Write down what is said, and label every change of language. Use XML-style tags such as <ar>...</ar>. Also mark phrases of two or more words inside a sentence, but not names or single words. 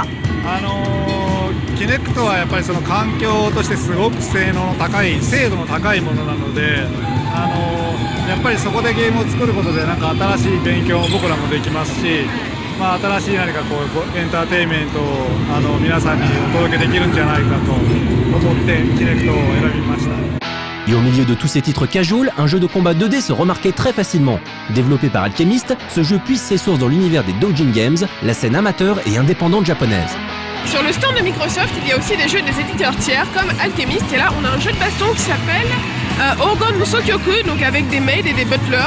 <ja>キネクトはやっぱりその環境としてすごく精度の高いものなので、やっぱりそこでゲームを作ることでなんか新しい勉強も僕らもできますし、新しい何かエンターテインメントを皆さんにお届けできるんじゃないかと思ってキネクトを選びました。</ja> <fr>Et au milieu de tous ces titres casual, un jeu de combat 2D se remarquait très facilement. Développé par Alchemist, ce jeu puise ses sources dans l'univers des Doujin Games, la scène amateur et indépendante japonaise. Sur le stand de Microsoft, il y a aussi des jeux des éditeurs tiers comme Alchemist, et là on a un jeu de baston qui s'appelle Ogon Musokyoku, donc avec des maids et des butlers.</fr>